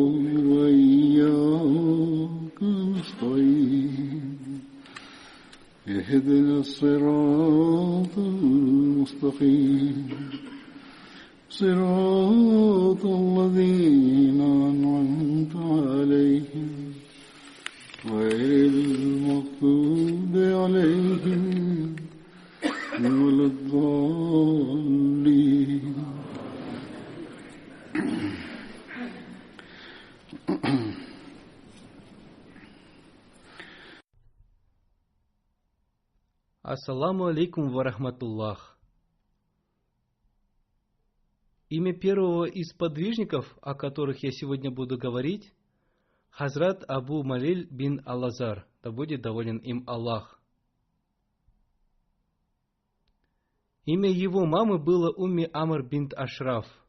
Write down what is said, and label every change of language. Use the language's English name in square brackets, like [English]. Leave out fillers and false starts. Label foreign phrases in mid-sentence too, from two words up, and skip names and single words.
[Arabic] وإياك نستعين اهدنا الصراط المستقيم صراط الذين أنعمت عليهم غير المغضوب عليهم ولا الضالين. السلام عليكم ورحمة الله. [Russian] Имя первого из подвижников, о которых я сегодня буду говорить, Хазрат Абу Малиль бин Ал-Азар, да будет доволен им Аллах. Имя его мамы было Умми Амр бинт Ашраф.